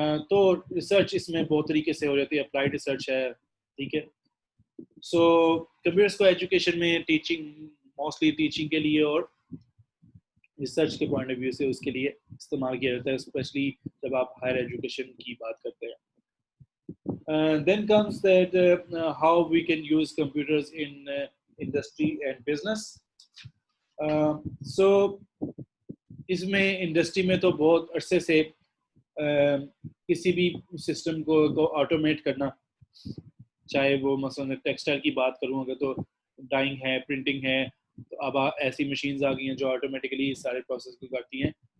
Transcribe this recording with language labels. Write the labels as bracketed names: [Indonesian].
[Urdu] تو ریسرچ اس میں بہت طریقے سے ہو جاتی ہے, اپلائیڈ ریسرچ ہے. ٹھیک ہے, سو کمپیوٹرس کو ایجوکیشن میں ٹیچنگ موسٹلی ٹیچنگ کے لیے اور ریسرچ کے پوائنٹ آف ویو سے اس کے لیے استعمال کیا جاتا ہے, اسپیشلی جب آپ ہائر ایجوکیشن کی بات کرتے ہیں. [English] Then comes that how we can use computers in industry and business. [Urdu] So اس میں انڈسٹری میں تو بہت عرصے سے کسی بھی سسٹم کو آٹومیٹ کرنا, چاہے وہ مثلا ٹیکسٹائل کی بات کروں اگر تو ڈائنگ ہے, پرنٹنگ ہے, تو اب ایسی مشینز آ گئی ہیں جو آٹومیٹکلی سارے پروسیس کو کرتی ہیں.